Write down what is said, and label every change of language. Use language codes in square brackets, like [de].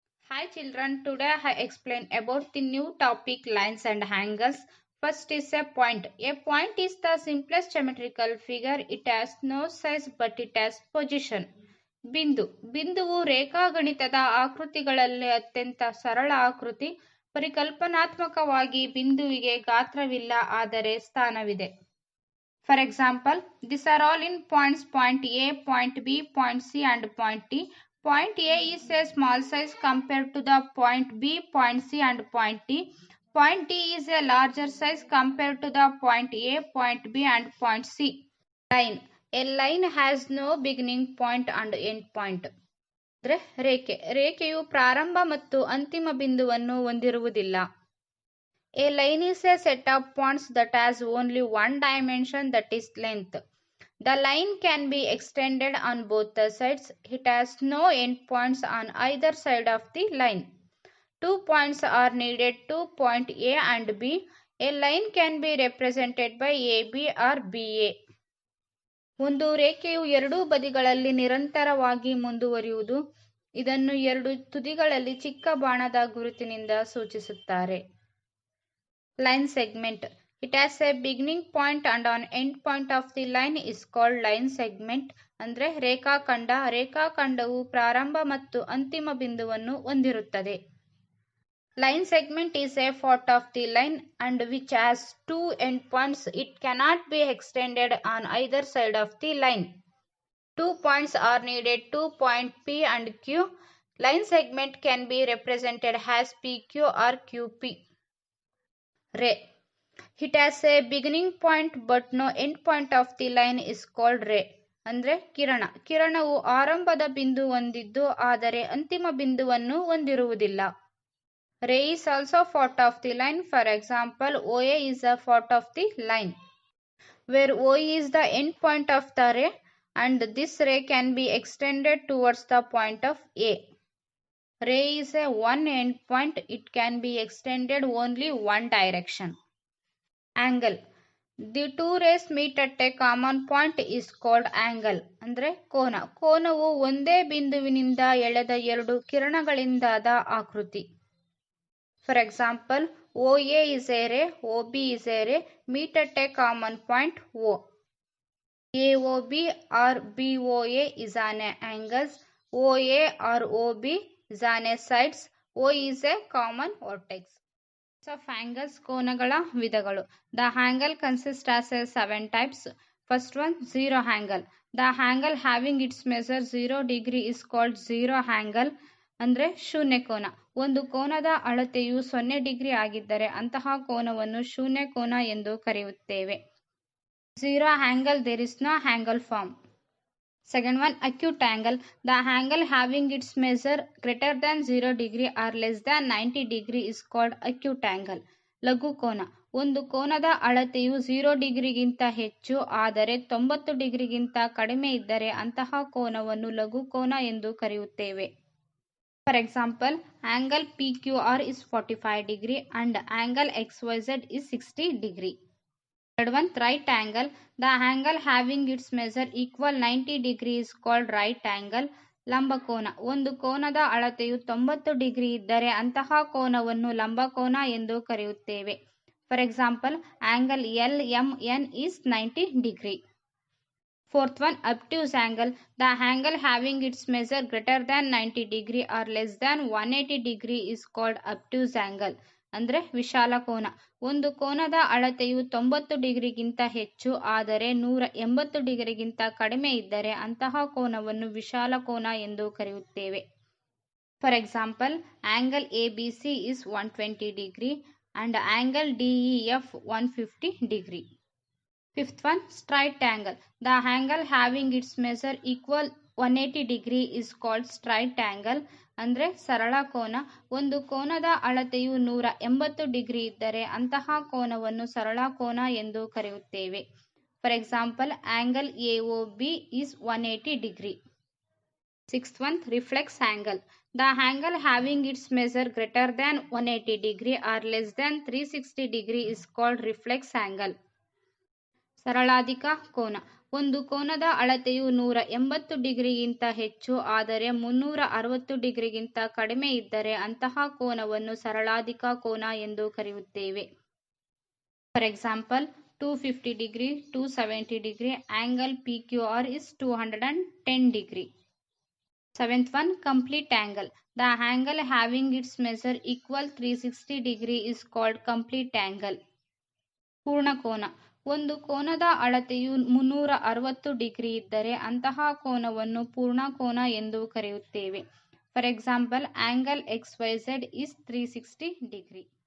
[en] Hi children, today I explain about the new topic lines and angles. First is a point. A point is the simplest geometrical figure. It has no size but it has position. [kn] ಬಿಂದುವು ರೇಖಾಗಣಿತದ ಆಕೃತಿಗಳಲ್ಲಿ ಅತ್ಯಂತ ಸರಳ ಆಕೃತಿ. ಪರಿಕಲ್ಪನಾತ್ಮಕವಾಗಿ ಬಿಂದುವಿಗೆ ಗಾತ್ರವಿಲ್ಲ, ಆದರೆ ಸ್ಥಾನವಿದೆ. [en] For example, these are all in points: point A, point B, point C and point D. Point A is a small size compared to the point B, point C and point D. Point D is a larger size compared to the point A, point B and point C. Line. A line has no beginning point and end point. [kn] ಅಂದ್ರೆ ರೇಖೆಯು ಪ್ರಾರಂಭ ಮತ್ತು ಅಂತಿಮ ಬಿಂದುವನ್ನು ಹೊಂದಿರುವುದಿಲ್ಲ. [en] A line is a set of points that has only one dimension, that is length. The line can be extended on both the sides. It has no endpoints on either side of the line. 2 points are needed to point A and B. A line can be represented by AB or BA. [kn] ಒಂದು ರೇಖೆಯು ಎರಡೂ ಬದಿಗಳಲ್ಲಿ ನಿರಂತರವಾಗಿ ಮುಂದುವರಿಯುವುದು. ಇದನ್ನು ಎರಡು ತುದಿಗಳಲ್ಲಿ ಚಿಕ್ಕ ಬಾಣದ ಗುರುತಿನಿಂದ ಸೂಚಿಸುತ್ತಾರೆ. [en] Line segment. It has a beginning point and an end point of the line is called line segment. [kn] ಅಂದ್ರೆ ರೇಖಾಖಂಡ. ರೇಖಾಖಂಡವು ಪ್ರಾರಂಭ ಮತ್ತು ಅಂತಿಮ ಬಿಂದುವನ್ನು ಹೊಂದಿರುತ್ತದೆ. [en] Line segment is a part of the line and which has two endpoints. It cannot be extended on either side of the line. 2 points are needed to point P and Q. Line segment can be represented as PQ or QP. Ray. It has a beginning point but no end point of the line is called ray. [kn] ಅಂದ್ರೆ ಕಿರಣ. ಕಿರಣವು ಆರಂಭದ ಬಿಂದು ಹೊಂದಿದ್ದು ಆದರೆ ಅಂತಿಮ ಬಿಂದುವನ್ನು ಹೊಂದಿರುವುದಿಲ್ಲ. [en] Ray is also part of the line. For example, OA is a part of the line, where OE is the end point of the ray and this ray can be extended towards the point of A. Ray is a one end point. It can be extended only one direction. Angle. The two rays meet at a common point is called angle. [kn] ಅಂದ್ರೆ ಕೋನ. ಕೋನವು ಒಂದೇ ಬಿಂದುವಿನಿಂದ ಎಳೆದ ಎರಡು ಕಿರಣಗಳಿಂದಾದ ಆಕೃತಿ. [en] For example, OA is a ray, OB is a ray, meet at a common point O. AOB or BOA is an angle. OA or OB is an sides. O is a common vertex. Of angles, [kn] ಕೋನಗಳ ವಿಧಗಳು. [en] The angle consists as 7 types. First one, zero angle. The angle having its measure 0 degree is called zero angle. [kn] ಅಂದ್ರೆ ಶೂನ್ಯ ಕೋನ. ಒಂದು ಕೋನದ ಅಳತೆಯು 0 degree ಆಗಿದ್ದರೆ ಅಂತಹ ಕೋನವನ್ನು ಶೂನ್ಯ ಕೋನ ಎಂದು ಕರೆಯುತ್ತೇವೆ. [en] Zero angle, there is no angle form. Second one, acute angle. The angle having its measure greater than 0 degree or less than 90 degree is called acute angle. [kn] ಲಘು ಕೋನ. ಒಂದು ಕೋನದ ಅಳತೆಯು 0 ಡಿಗ್ರಿಗಿಂತ ಹೆಚ್ಚು ಆದರೆ 90 ಡಿಗ್ರಿಗಿಂತ ಕಡಿಮೆ ಇದ್ದರೆ ಅಂತಹ ಕೋನವನ್ನು ಲಘು ಕೋನ ಎಂದು ಕರೆಯುತ್ತೇವೆ. [en] For example, angle PQR is 45 degree and angle XYZ is 60 degree. Third one, right angle. The angle having its measure equal 90 degree is called right angle. [kn] ಲಂಬಕೋನ. ಒಂದು ಕೋನದ ಅಳತೆಯು 90 ಡಿಗ್ರಿ ಇದ್ದರೆ ಅಂತಹ ಕೋನವನ್ನು ಲಂಬಕೋನ ಎಂದು ಕರೆಯುತ್ತೇವೆ. [en] For example, angle LMN is 90 degree. Fourth one, obtuse angle. The angle having its measure greater than 90 degree or less than 180 degree is called obtuse angle. [kn] ಅಂದ್ರೆ ವಿಶಾಲ ಕೋನ. ಒಂದು ಕೋನದ ಅಳತೆಯು 90 ಡಿಗ್ರಿಗಿಂತ ಹೆಚ್ಚು ಆದರೆ 180 ಡಿಗ್ರಿಗಿಂತ ಕಡಿಮೆ ಇದ್ದರೆ ಅಂತಹ ಕೋನವನ್ನು ವಿಶಾಲ ಕೋನ ಎಂದು ಕರೆಯುತ್ತೇವೆ. [en] For example, angle ABC is 120 degree and angle DEF 150 degree. Fifth one, straight angle. The angle having its measure equal 180 degree is called straight angle. [kn] ಅಂದ್ರೆ ಸರಳ ಕೋನ. ಒಂದು ಕೋನದ ಅಳತೆಯು 180 ಡಿಗ್ರಿ ಇದ್ದರೆ ಅಂತಹ ಕೋನವನ್ನು ಸರಳ ಕೋನ ಎಂದು ಕರೆಯುತ್ತೇವೆ. [en] For example, angle AOB is 180 degree. Sixth one, reflex angle. The angle having its measure greater than 180 degree or less than 360 degree is called reflex angle. [kn] ಸರಳಾಧಿಕ ಕೋನ. ಒಂದು ಕೋನದ ಅಳತೆಯು 180 ಡಿಗ್ರಿಗಿಂತ ಹೆಚ್ಚು ಆದರೆ 360 ಡಿಗ್ರಿಗಿಂತ ಕಡಿಮೆ ಇದ್ದರೆ ಅಂತಹ ಕೋನವನ್ನು ಸರಳಾಧಿಕ ಕೋನ ಎಂದು ಕರೆಯುತ್ತೇವೆ. [en] For example, 250 degree, 270 degree, angle PQR is 210 degree. Seventh one, complete angle. The angle having its measure equal 360 degree is called complete angle. [kn] ಪೂರ್ಣ ಕೋನ. ಒಂದು ಕೋನದ ಅಳತೆಯು 360 ಡಿಗ್ರಿ ಇದ್ದರೆ ಅಂತಹ ಕೋನವನ್ನು ಪೂರ್ಣ ಕೋನ ಎಂದು ಕರೆಯುತ್ತೇವೆ. [en] For example, angle XYZ is 360 degree.